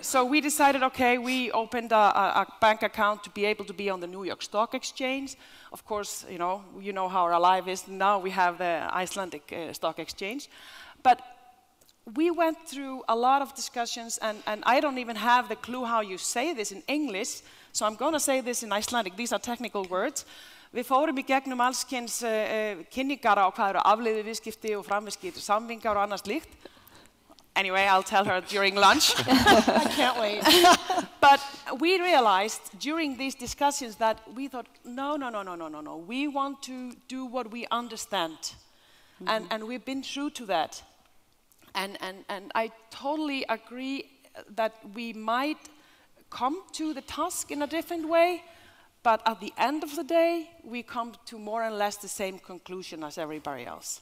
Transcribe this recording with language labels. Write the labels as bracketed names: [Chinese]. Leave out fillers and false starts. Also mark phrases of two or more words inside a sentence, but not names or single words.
[English] So we decided, okay, we opened a bank account to be able to be on the New York Stock Exchange. Of course, you know how our life is. Now we have the Icelandic Stock Exchange. But we went through a lot of discussions, and I don't even have the clue how you say this in English, so I'm going to say this in Icelandic. These are technical words. [Icelandic] Við fórum í gegnum allskyns kynningar á hvað eru afleiðu viðskipti og framviðskipti, samvingar og annað slíkt. [English] Anyway, I'll tell her during lunch. I can't wait. But we realized during these discussions that we thought, no. We want to do what we understand. And we've been true to that. And I totally agree that we might come to the task in a different way, but at the end of the day, we come to more or less the same conclusion as everybody else.